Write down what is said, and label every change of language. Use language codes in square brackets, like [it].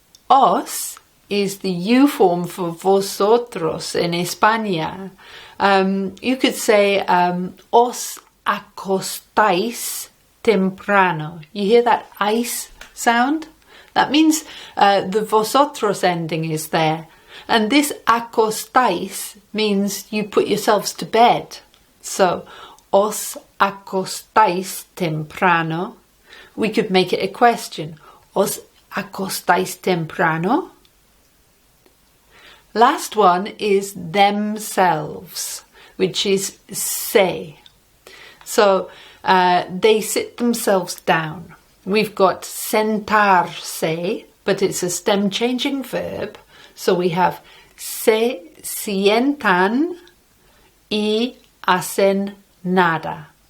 [en] Os is the you form for vosotros in España. You could say [es] os acostáis temprano. [en] You hear that ice sound? That means the vosotros ending is there. And this acostáis means you put yourselves to bed. [es] So, os acostáis temprano. [en] We could make it a question. [es] Os acostáis temprano? [en] Last one is themselves, which is se. So they sit themselves down. We've got sentarse, but it's a stem changing verb. So we have [es] se sientan y hacen nada.